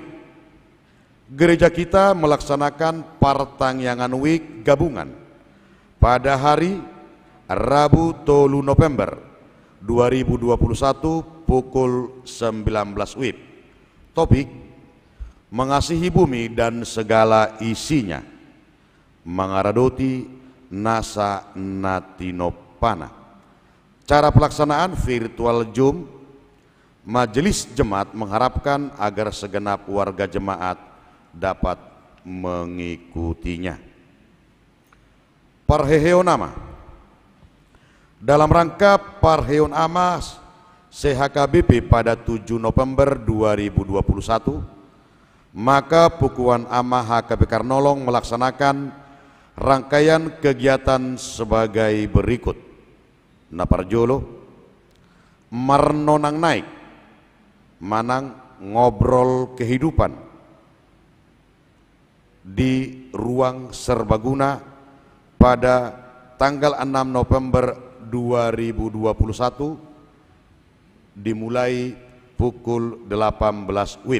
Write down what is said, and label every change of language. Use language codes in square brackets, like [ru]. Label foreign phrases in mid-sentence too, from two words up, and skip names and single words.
[id] Gereja kita melaksanakan Pertangyangan Week gabungan pada hari Rabu 3 November 2021 pukul 19 WIB. Topik: mengasihi bumi dan segala isinya. [bbc] Mangaradoti nasa natinopana. [id] Cara pelaksanaan virtual Zoom. Majelis Jemaat mengharapkan agar segenap warga jemaat dapat mengikutinya. Parheheonama. Dalam rangka Parheonama CHKBP pada 7 November 2021, maka Pukuan Ama HKB Karnolong melaksanakan rangkaian kegiatan sebagai berikut. Naparjolo, Marnonang naik, manang ngobrol kehidupan di ruang serbaguna pada tanggal 6 November 2021 dimulai pukul 18 WIB.